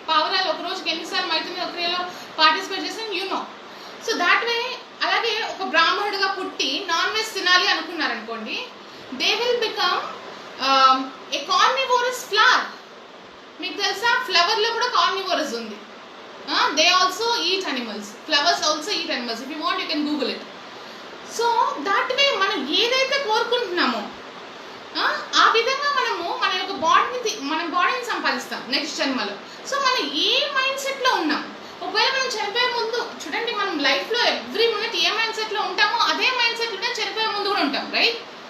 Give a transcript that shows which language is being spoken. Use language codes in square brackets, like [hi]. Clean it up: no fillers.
[te] పావురాలు ఒక రోజుకి ఎన్నిసార్లు మైథున క్రియలో పార్టిసిపేట్ చేస్తాం, యునో. So that way. అలాగే ఒక బ్రాహ్మణుడిగా పుట్టి నాన్ వెజ్ తినాలి అనుకున్నారనుకోండి, [en] They will become a carnivorous flower. [te] మీకు తెలుసా, ఫ్లవర్లో కూడా కార్నివోరస్ ఉంది. [en] They also eat animals. Flowers also eat animals. If you want, you can Google it. [te] So that way మనం ఏదైతే కోరుకుంటున్నామో ఆ విధంగా మన యొక్క బాడీని సంపాదిస్తాం నెక్స్ట్ జన్మలో. సో మనం ఏ మైండ్ సెట్లో ఉన్నాం, ఒకవేళ మనం చనిపోయే ముందు చూడండి, మనం లైఫ్లో ఎవ్రీ మినిట్ ఏ మైండ్ సెట్లో ఉంటామో అదే మైండ్ సెట్లోనే చనిపోయే ముందు కూడా ఉంటాం, రైట్?